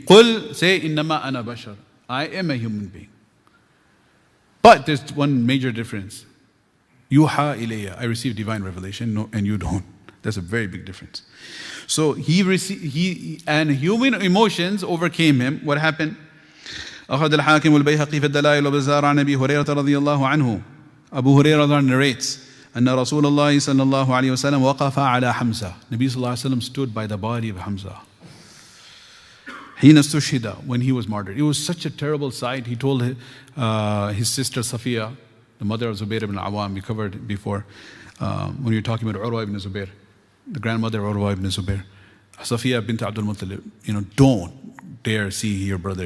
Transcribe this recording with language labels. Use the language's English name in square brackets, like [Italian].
[English] Qul, say, [Arabic] innama ana bashar. [English] I am a human being. But there's one major difference. [Arabic] Yuha ilayya. [English] I received divine revelation, and you don't. That's a very big difference. So and human emotions overcame him. What happened? [Arabic] أخذ الحاكم والبيهقي في الدلائل وبزار عن أبي هريرة رضي الله عنه. [English] Abu Hurairah narrates [Arabic] أن رسول الله صلى الله عليه وسلم وقف على حمزة. [English] Nabi صلى الله عليه وسلم stood by the body of Hamza. [Arabic] حين استشهد, [English] when he was martyred. It was such a terrible sight. He told his sister Safiya, the mother of Zubair ibn Awam, we covered before, when we were talking about Urwa ibn Zubair, the grandmother of Urwa ibn Zubair, Safiya bint Abdul Muttalib, don't dare see your brother.